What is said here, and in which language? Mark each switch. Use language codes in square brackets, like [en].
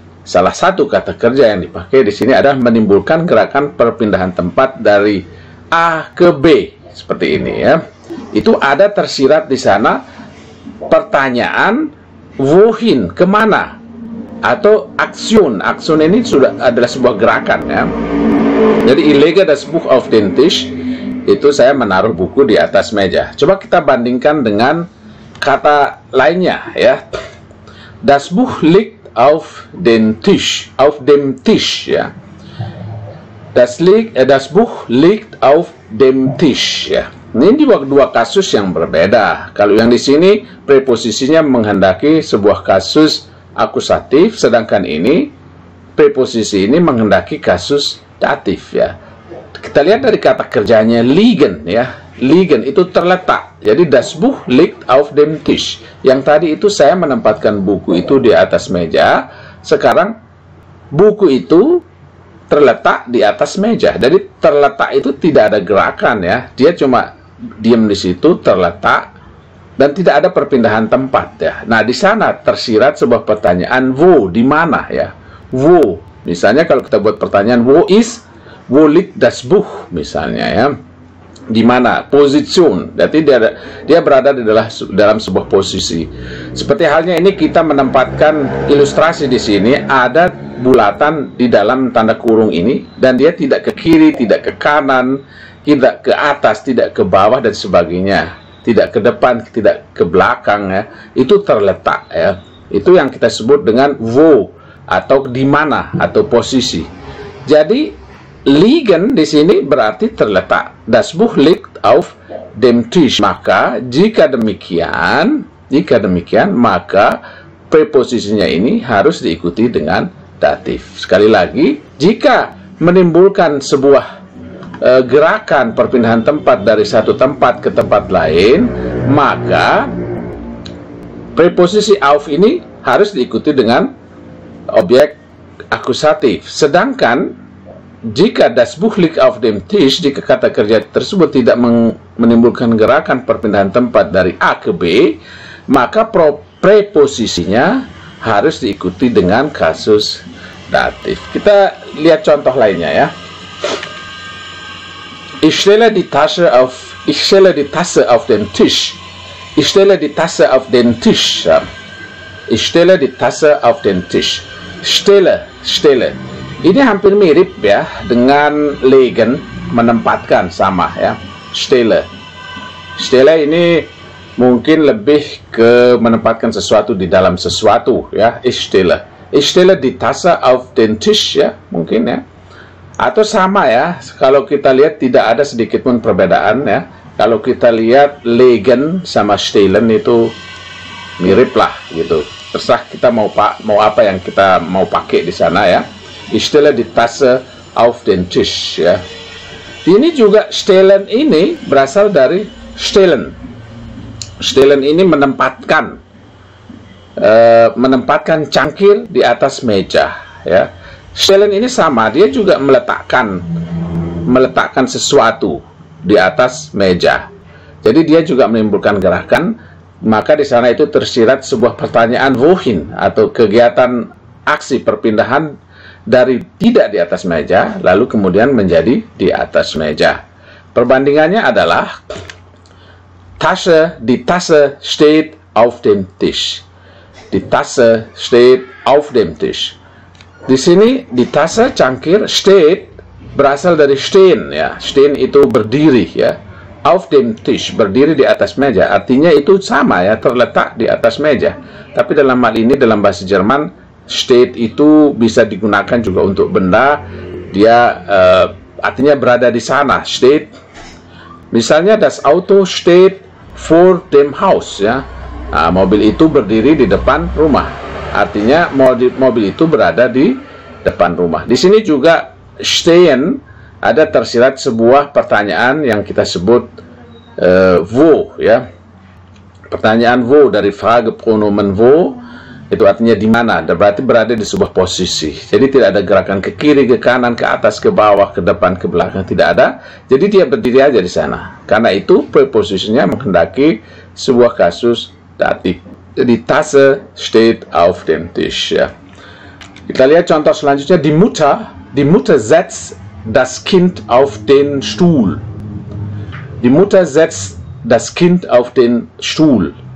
[id] salah satu kata kerja yang dipakai di sini adalah menimbulkan gerakan perpindahan tempat dari A ke B seperti ini ya. Itu ada tersirat di sana pertanyaan wohin, kemana, atau aksion. Aksion ini sudah adalah sebuah gerakan ya. Jadi [de] ich lege das Buch auf den Tisch, [id] itu saya menaruh buku di atas meja. Coba kita bandingkan dengan kata lainnya ya. [de] Das Buch liegt auf den Tisch, auf dem Tisch ya. Das Buch liegt auf dem Tisch ya. [id] Ini dua kasus yang berbeda. Kalau yang di sini preposisinya menghendaki sebuah kasus akusatif, sedangkan ini preposisi ini menghendaki kasus datif ya. Kita lihat dari kata kerjanya liegen ya. Liegen itu terletak. [de] Jadi das Buch liegt auf dem Tisch. [id] Yang tadi itu saya menempatkan buku itu di atas meja. Sekarang buku itu terletak di atas meja. Jadi terletak itu tidak ada gerakan ya. Dia cuma diam di situ, terletak, dan tidak ada perpindahan tempat ya. Nah, di sana tersirat sebuah pertanyaan wo, di mana ya. Wo. Misalnya kalau kita buat pertanyaan [de] wo liegt das Buch [id] misalnya ya. Di mana position, berarti dia berada di dalam sebuah posisi. Seperti halnya ini kita menempatkan ilustrasi di sini, ada bulatan di dalam tanda kurung ini, dan dia tidak ke kiri, tidak ke kanan, tidak ke atas, tidak ke bawah dan sebagainya, tidak ke depan, tidak ke belakang ya. Itu terletak ya. Itu yang kita sebut dengan wo, atau di mana, atau posisi. Jadi liegen di sini berarti terletak. [de] Das Buch liegt auf dem Tisch. [id] Maka jika demikian, maka preposisinya ini harus diikuti dengan datif. Sekali lagi, jika menimbulkan sebuah gerakan perpindahan tempat dari satu tempat ke tempat lain, maka preposisi auf ini harus diikuti dengan objek akusatif. Sedangkan jika [de] das Buch liegt auf dem Tisch, [id] jika kata kerja tersebut tidak menimbulkan gerakan perpindahan tempat dari A ke B, maka preposisinya harus diikuti dengan kasus datif. Kita lihat contoh lainnya ya. [de] Ich stelle die Tasse auf den Tisch. Ich stelle die Tasse auf den Tisch. Ich stelle die Tasse auf den Tisch. Stelle. [id] Ini hampir mirip ya dengan legen, menempatkan, sama ya. Stelle ini mungkin lebih ke menempatkan sesuatu di dalam sesuatu ya. [de] Ich stelle die Tasse auf den Tisch [id] ya, mungkin ya. Atau sama ya, kalau kita lihat tidak ada sedikit pun perbedaan ya. Kalau kita lihat legen sama stellen itu mirip lah gitu. Terserah kita mau apa yang kita mau pakai di sana ya. [de] Ich stelle die Tasse auf den Tisch ya. [id] Ini juga stellen ini berasal dari stellen. Stellen ini menempatkan cangkir di atas meja ya. Stellen ini sama, dia juga meletakkan sesuatu di atas meja. Jadi dia juga menimbulkan gerakan, maka di sana itu tersirat sebuah pertanyaan wohin, atau kegiatan aksi perpindahan dari tidak di atas meja, lalu kemudian menjadi di atas meja. Perbandingannya adalah [de] die Tasse steht auf dem Tisch. Die Tasse steht auf dem Tisch. [id] Di sini die Tasse, cangkir, steht berasal dari stehen ya. Stehen itu berdiri ya. [de] Auf dem Tisch, [id] berdiri di atas meja. Artinya itu sama ya, terletak di atas meja. Tapi dalam hal ini dalam bahasa Jerman, steht itu bisa digunakan juga untuk benda. Dia artinya berada di sana. Steht. [de] Misalnya das Auto steht vor dem Haus ya. [id] Nah, mobil itu berdiri di depan rumah. Artinya mobil itu berada di depan rumah. Di sini juga stehen ada tersirat sebuah pertanyaan yang kita sebut wo ya. Pertanyaan wo dari Fragepronomen wo itu artinya di mana, berarti berada di sebuah posisi. Jadi tidak ada gerakan ke kiri, ke kanan, ke atas, ke bawah, ke depan, ke belakang, tidak ada. Jadi dia berdiri aja di sana. Karena itu preposisinya menghendaki sebuah kasus datif. Jadi [de] Tasse steht auf dem Tisch [id] ya. Kita lihat contoh selanjutnya. [de] Die Mutter setzt das Kind auf den Stuhl. Die Mutter setzt das Kind auf den Stuhl.